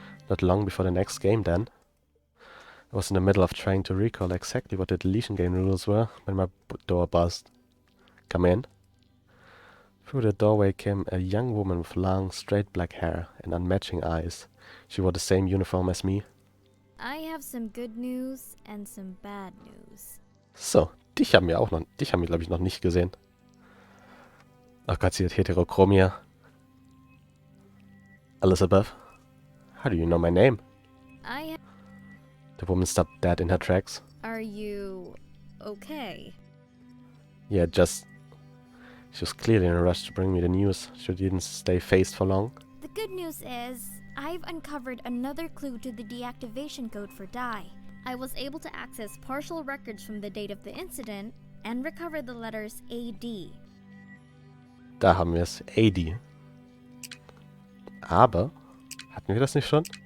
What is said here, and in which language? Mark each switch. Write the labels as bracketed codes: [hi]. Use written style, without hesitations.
[en] Not long before the next game then. I was in the middle of trying to recall exactly what the deletion game rules were when my door buzzed. Come in. Through the doorway came a young woman with long, straight black hair and unmatching eyes. She wore the same uniform as me. I have some good news and some bad news. [de] So, dich haben wir glaube ich noch nicht gesehen. Oh Gott, sie hat Heterochromia. [en] Elizabeth, how do you know my name? The woman stopped dead in her tracks. Are you okay? Yeah, she was clearly in a rush to bring me the news. She didn't stay phased for long. The good news is, I've uncovered another clue to the deactivation code for Dai. I was able to access partial records from the date of the incident and recover the letters AD. [de] Da haben wir es, AD. Aber, hatten wir das nicht schon?